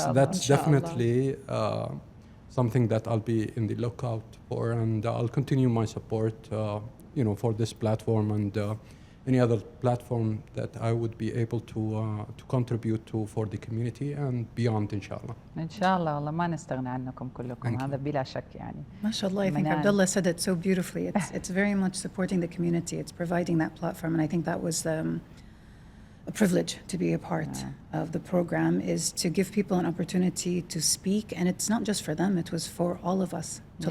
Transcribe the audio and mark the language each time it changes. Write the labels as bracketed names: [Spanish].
[Arabic] Inshallah. [English] definitely something that I'll be in the lookout for, and I'll continue my support, for this platform and any other platform that I would be able to contribute to for the community and beyond, inshallah. [Arabic] إن شاء الله والله ما نستغنى عنكم كلكم. [English] Thank [Arabic] هذا بلا شك يعني. [English] MashaAllah, I think Manan. Abdullah said it so beautifully. It's very much supporting the community. It's providing that platform. And I think that was a privilege to be a part of the program, is to give people an opportunity to speak. And it's not just for them, it was for all of us to